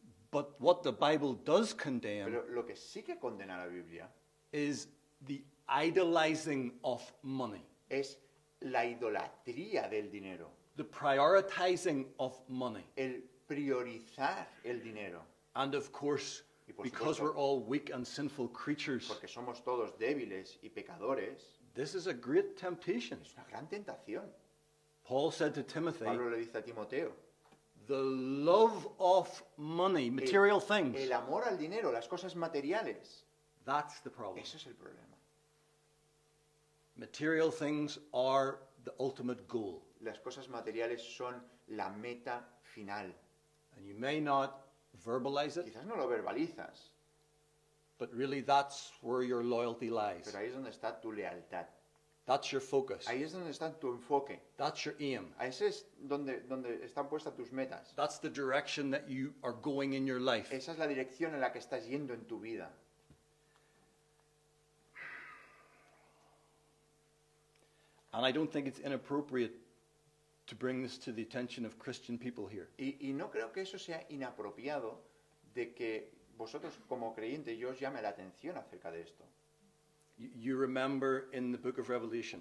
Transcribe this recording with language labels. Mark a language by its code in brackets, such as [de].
[en] But what the Bible does condemn [es] Pero lo que sí que condena la Biblia [en] is the idolizing of money. [es] es la idolatría del dinero. [en] the prioritizing of money. [es] el priorizar el dinero. [en] And of course, [es] Y por [en] because [es] supuesto, [en] we're all weak and sinful creatures, [es] porque somos todos débiles y pecadores, [en] this is a great temptation. [es] es una gran tentación. [en] Paul said to Timothy, [es] Pablo le dice a Timoteo, [en] the love of money, material things, [es] el amor al dinero, las cosas materiales, [en] that's the problem. [es] eso es el problema. [en] Material things are the ultimate goal. [es] Las cosas materiales son la meta final. [en] And you may not verbalize it, [es] Quizás no lo verbalizas, [en] but really that's where your loyalty lies. [es] pero ahí es donde está tu lealtad. [en] That's your focus. [es] Ahí es donde está tu enfoque. [en] That's your aim. [es] Ahí es donde están puestas tus metas. [en] That's the direction that you are going in your life. [es] Esa es la dirección en la que estás yendo en tu vida. [en] And I don't think it's inappropriate to bring this to the attention of Christian people here. [es] Y no creo que eso sea inapropiado de que vosotros como creyentes yo os llame la atención acerca de esto. [en] You remember in the book of Revelation,